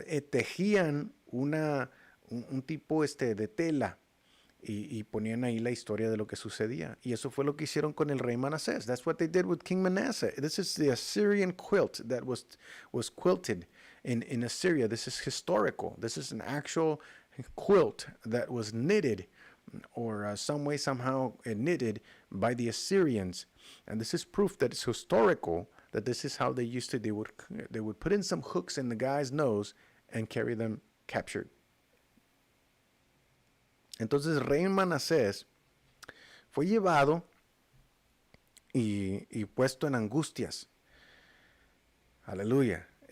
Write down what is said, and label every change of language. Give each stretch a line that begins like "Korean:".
Spanish: Tejían un tipo de tela y ponían ahí la historia de lo que sucedía. Y eso fue lo que hicieron con el rey Manasés.
English: That's what they did with King Manasseh. This is the Assyrian quilt that was quilted in Assyria. This is historical. This is an actual quilt that was knitted or some way, somehow knitted by the Assyrians. And this is proof that it's historical, that this is how they used to. They would put in some hooks in the guy's nose and carry them captured.
Spanish: Entonces, rey Manasés fue llevado y puesto en angustias. Aleluya.